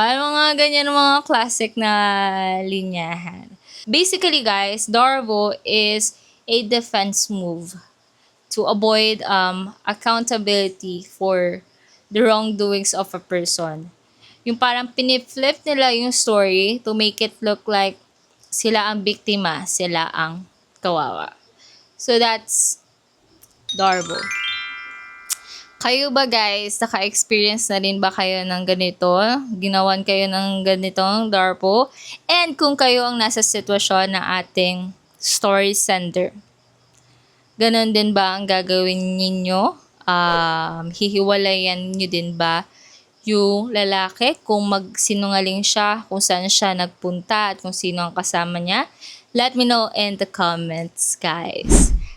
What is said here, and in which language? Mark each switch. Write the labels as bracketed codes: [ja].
[tl] Mga ganyan, mga classic na linyahan. [en] Basically, guys, Darvo is a defense move to avoid accountability for the wrongdoings of a person. [tl] Yung parang piniflip nila yung story [en] to make it look like [tl] sila ang biktima, sila ang kawawa. [en] So that's Darvo. [tl] Kayo ba guys, naka-experience na rin ba kayo ng ganito? Ginawan kayo ng ganitong Darvo? And kung kayo ang nasa sitwasyon ng ating story sender, ganon din ba ang gagawin ninyo? Hihiwalayan nyo din ba yung lalaki kung magsinungaling siya, kung saan siya nagpunta at kung sino ang kasama niya? [en] Let me know in the comments, guys.